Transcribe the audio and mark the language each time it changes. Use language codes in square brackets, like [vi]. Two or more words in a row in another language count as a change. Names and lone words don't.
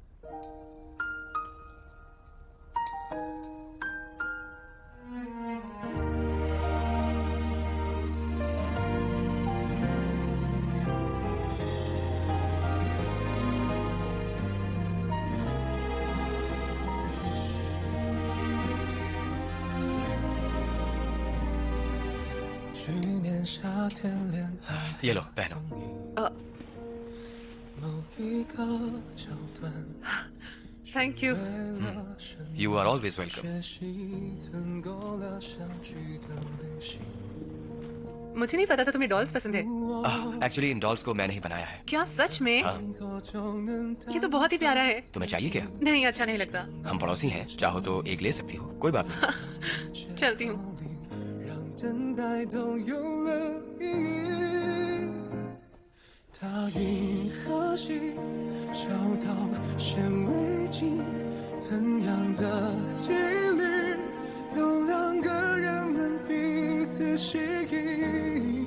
[hi] ये लो पहनो। [en] Thank you. You are always welcome. [hi] मुझे नहीं पता था तुम्हें डॉल्स पसंद है। एक्चुअली इन डॉल्स को मैंने ही बनाया है। क्या सच में? ये तो बहुत ही प्यारा है। तुम्हें चाहिए क्या? नहीं, अच्छा नहीं लगता। हम पड़ोसी हैं, चाहो तो एक ले सकती हो, कोई बात नहीं। चलती हूँ। [zh] 等待都有了意义。他银河系小到显微镜，怎样的几率有两个人能彼此吸引？